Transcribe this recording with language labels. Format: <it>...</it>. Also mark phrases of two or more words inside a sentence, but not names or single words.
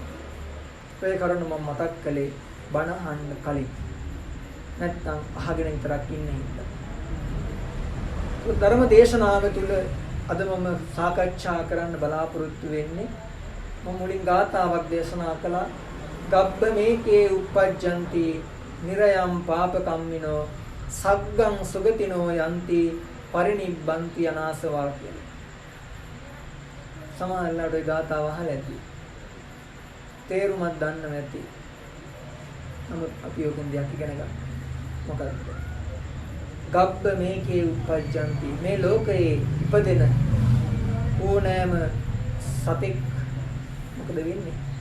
<si>ඒ කරුණ මම මතක් කළේ බණ අහන්න කලින්. නැත්තම් අහගෙන විතරක් ඉන්න හින්දා. ධර්ම දේශනාව තුළ අද මම සාකච්ඡා කරන්න බලාපොරොත්තු වෙන්නේ මම මුලින් ගාථාවක් දේශනා කළා.</si> <pi>ගබ්බ මේකේ uppajjanti nirayam papakamminoo saggam sugatinoo yanti පරිනිබ්බන්ති අනාසවා කියලා.</pi> <si>සමහරවිට ඒ ගාථාව අහලා ඇති. තේරුමක් දන්නේ නැති. නමුත් අපි ඔකෙන් දෙයක් ඉගෙන ගන්න. මොකක්ද?</si> <pi>ගබ්බ මේකේ uppajjanti</pi> <si>මේ ලෝකයේ ඉපදෙන ඕනෑම සතෙක් මොකද වෙන්නේ?</si>